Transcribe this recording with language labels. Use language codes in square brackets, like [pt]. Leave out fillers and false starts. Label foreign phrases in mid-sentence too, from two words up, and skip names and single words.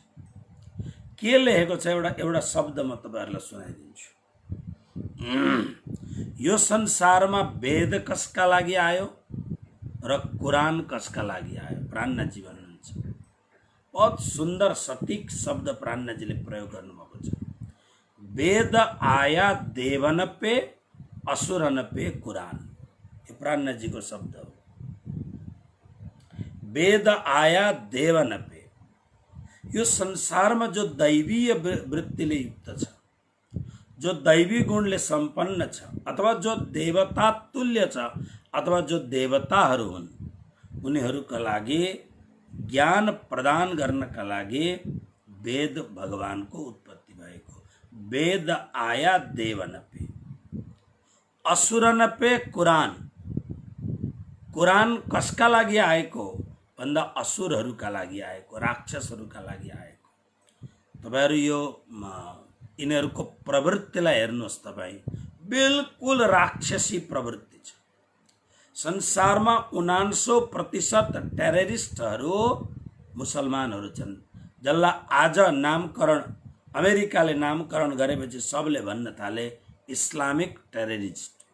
[ne] के लेखेको छ एउटा शब्द म तपाईहरुलाई सुनाइदिन्छु। यो संसारमा वेद कसका लागि आयो र कुरान कसका लागि आयो? प्राणनाथजी भन्नुहुन्छ। बहुत सुन्दर सटीक शब्द प्राणनाथजीले प्रयोग गर्नुभएको छ। [hi] वेद आया देवन पे असुरन पे कुरान, [ne] ये प्राणनाथजीको शब्द हो। [hi] वेद आया देवन पे, [ne] यो संसारमा जो दैवीय वृत्तिले युक्त छ, जो दैवी गुणले सम्पन्न छ, अथवा जो देवता तुल्य छ, अथवा जो देवताहरू हुन्, उनीहरूका लागि ज्ञान प्रदान गर्नका लागि वेद भगवानको उत्पत्ति भएको। [hi] वेद आया देवन पे असुरन पे कुरान, [ne] कुरान कसका लागि आएको भन्दा असुरहरूका लागि आएको, राक्षसहरूका लागि आएको। तपाईहरु यो यिनीहरूको प्रवृत्तिलाई हेर्नुहोस्। तपाई बिल्कुल राक्षसी प्रवृत्ति छ। संसारमा 99% टेररिस्टहरू मुसलमानहरू छन्, जसलाई आज नामकरण अमेरिकाले नामकरण गरेपछि सबले भन्न थाले [en] Islamic terrorist.